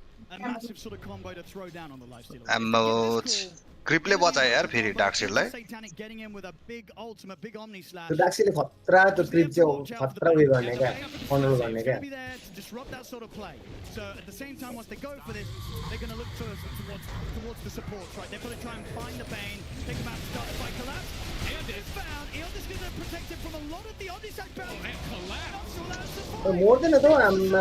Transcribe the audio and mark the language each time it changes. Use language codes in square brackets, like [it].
[en] A massive sort of combo to throw down on the lifestealer. [ne] क्रिपले बचाए यार फेरि डार्कसीडलाई [en] Satanic getting in with a big ultimate, big omni slash. [ne] त्यो डार्कसीडले खतरा त्यो क्रिप चाहिँ खतरा उयो गर्ने क्या कन्ट्रोल गर्ने क्या [en] Disrupt that sort of play. So at the same time, once they go for this, they're going to look towards the supports, right? They've got to try and find the Bane, take him out to start the fight. Collapse. Eon is found. Eon is going to protect him from a lot of the Omnisac bounce. And Collapse. more than a though I'm